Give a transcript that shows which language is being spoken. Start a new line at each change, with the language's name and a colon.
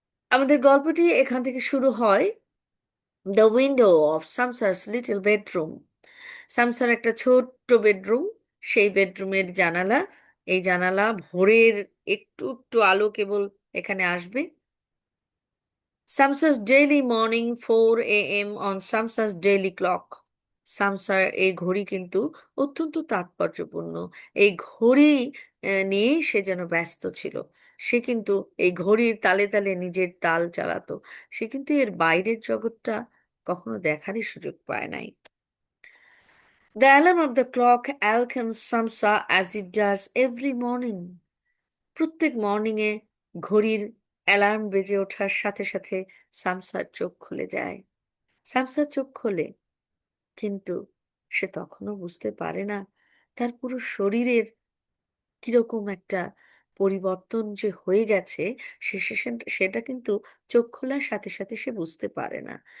Bangla: আমাদের গল্পটি এখান থেকে শুরু হয়,
English: The window of Samsa's little bedroom.
Bangla: সামসার একটা ছোট্ট বেডরুম, সেই বেডরুমের জানালা, এই জানালা ভোরের একটু একটু আলো কেবল এখানে আসবে।
English: Samsa's daily morning 4 a.m. on Samsa's daily clock.
Bangla: সামসার এই ঘড়ি কিন্তু অত্যন্ত তাৎপর্যপূর্ণ। এই ঘড়ি নিয়েই সে যেন ব্যস্ত ছিল। সে কিন্তু এই ঘড়ির তালে তালে নিজের তাল চালাতো। সে কিন্তু এর বাইরের জগৎটা কখনো দেখারই সুযোগ পায় নাই।
English: The alarm of the clock awakens Samsa as it does every morning.
Bangla: প্রত্যেক মর্নিংয়ে ঘড়ির অ্যালার্ম বেজে ওঠার সাথে সাথে সামসার চোখ খুলে যায়। সামসার চোখ খোলে, কিন্তু সে তখনও বুঝতে পারে না তার পুরো শরীরের কিরকম একটা পরিবর্তন যে হয়ে গেছে, সেটা কিন্তু চোখ খোলার সাথে সাথে সে বুঝতে পারে না।